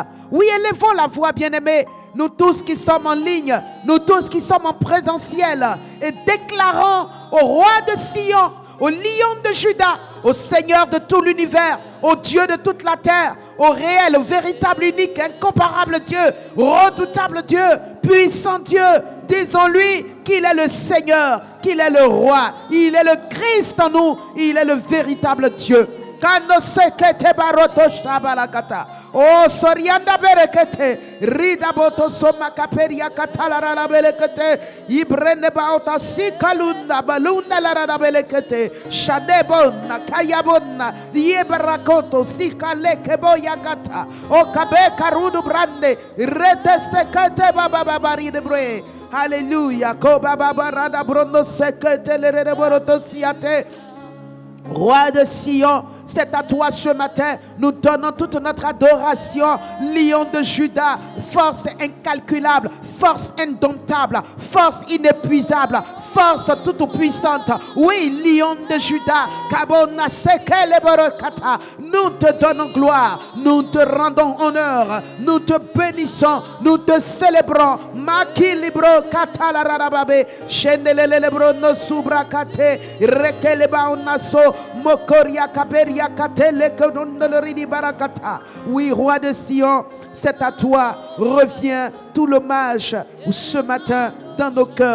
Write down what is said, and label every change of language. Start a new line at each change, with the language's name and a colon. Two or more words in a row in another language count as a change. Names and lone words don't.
French: Oui, élevons la voix, bien-aimés. Nous tous qui sommes en ligne, nous tous qui sommes en présentiel, et déclarons au roi de Sion, au lion de Juda, au Seigneur de tout l'univers, au Dieu de toute la terre, au réel, au véritable, unique, incomparable Dieu, redoutable Dieu, puissant Dieu. Disons-lui qu'il est le Seigneur, qu'il est le roi, il est le Christ en nous, il est le véritable Dieu. Kano sekete baroto shabalakata. Oh sorianda berekete. Rida boto soma kaperia katala rara belekete. Ibrene baota sikalunda balunda la rara belekete. Shadebona kayabona. Yebarakoto sikaleke boyagata. O kabe karudu brande. Rete sekete baba babari de bre. Alléluia. Ko baba barada brono sekete le rede boroto siate. Roi de Sion, c'est à toi ce matin. Nous donnons toute notre adoration. Lion de Juda, force incalculable, force indomptable, force inépuisable, force toute puissante. Oui, Lion de Juda, Kabona Sekele Borokata. Nous te donnons gloire, nous te rendons honneur, nous te bénissons, nous te célébrons. Maki libro katala rarababe, shendelele lebro no subrakate, rekele baonaso. Mokoria kaberia katele kodondolori barakata. Oui, roi de Sion, c'est à toi. Reviens tout l'hommage ce matin dans nos cœurs.